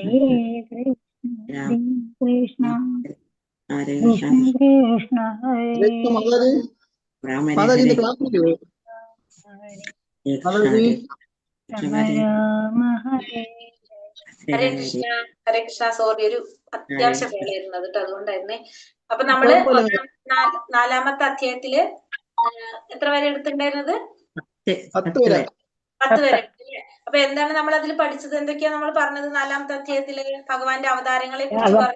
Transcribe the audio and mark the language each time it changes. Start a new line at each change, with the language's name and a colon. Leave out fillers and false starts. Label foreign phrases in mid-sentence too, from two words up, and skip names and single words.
Sanskrit: രാമ കൃഷ്ണ ഹരേ കൃഷ്ണ കൃഷ്ണ കൃഷ്ണ ഹരേ രാമ ഹരേ ഹരേ ഹരേ കൃഷ്ണ ഹരേ രാമ ഹരേ ഹരേ കൃഷ്ണ ഹരേ കൃഷ്ണ.
Malayalam: സോറി, ഒരു അത്യാവശ്യ വേളയായിരുന്നത് കേട്ടോ, അതുകൊണ്ടായിരുന്നേ. അപ്പൊ നമ്മള് നാലാമത്തെ അധ്യായത്തില് എത്ര വരെ എടുത്തിട്ടുണ്ടായിരുന്നത്? 10 വരെ. 10 വരെ. അപ്പൊ എന്താണ് നമ്മൾ അതിൽ പഠിച്ചത്? എന്തൊക്കെയാ നമ്മൾ പറഞ്ഞത്? 4ാമത്തെ അധ്യായത്തില് ഭഗവാന്റെ അവതാരങ്ങളെ കുറിച്ച് പറഞ്ഞു,